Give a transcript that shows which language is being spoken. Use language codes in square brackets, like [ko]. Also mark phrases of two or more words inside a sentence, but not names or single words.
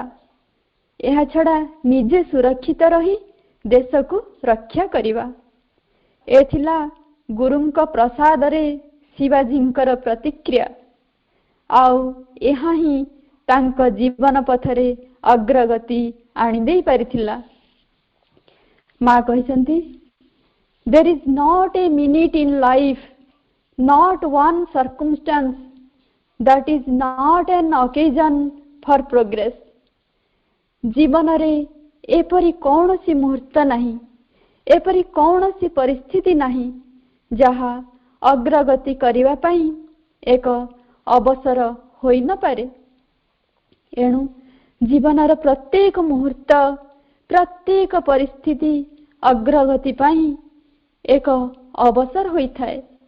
[or] ଏହା ଛଡ଼ା ନିଜେ ସୁରକ୍ଷିତ ରହି ଦେଶକୁ ରକ୍ଷା କରିବା। ଏ ଥିଲା ଗୁରୁଙ୍କ ପ୍ରସାଦରେ ଶିବାଜୀଙ୍କର ପ୍ରତିକ୍ରିୟା। ଆଉ ଏହା ହିଁ ତାଙ୍କ ଜୀବନ ପଥରେ ଅଗ୍ରଗତି ଆଣିଦେଇ ପାରିଥିଲା। ମା କହିଛନ୍ତି, [en] there is not a minute in life, not one circumstance that is not an occasion for progress. [or] ଜୀବନରେ ଏପରି କୌଣସି ମୁହୂର୍ତ୍ତ ନାହିଁ, ଏପରି କୌଣସି ପରିସ୍ଥିତି ନାହିଁ ଯାହା ଅଗ୍ରଗତି କରିବା ପାଇଁ ଏକ ଅବସର ହୋଇନପାରେ। ଏଣୁ ଜୀବନର ପ୍ରତ୍ୟେକ ମୁହୂର୍ତ୍ତ, ପ୍ରତ୍ୟେକ ପରିସ୍ଥିତି ଅଗ୍ରଗତି ପାଇଁ ଏକ ଅବସର ହୋଇଥାଏ।